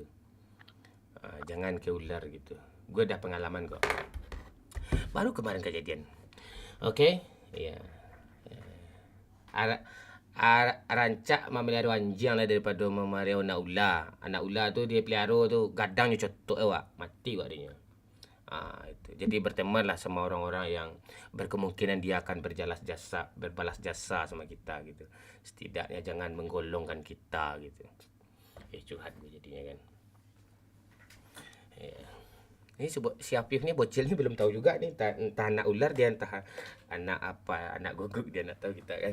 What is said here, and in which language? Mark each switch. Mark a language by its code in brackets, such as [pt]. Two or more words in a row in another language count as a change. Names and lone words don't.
[id] Jangan ke ular gitu. Gue dah pengalaman kok. Baru kemarin kejadian. Oke? Iya. [min] Rancak memelihara anjing lah daripada memelihara anak ular. Anak ular tu dia pelihara tu gadangnya cotok awak. Mati awak dia. [id] Itu. Jadi bertemanlah sama orang-orang yang berkemungkinan dia akan berbalas jasa sama kita gitu. Setidaknya jangan menggolongkan kita gitu. Curhat gue jadinya kan. Ya. Ini si Afif ni bocil ni belum tahu juga ni entah anak ular dia, entah anak apa, anak guguk dia nak tahu kita kan.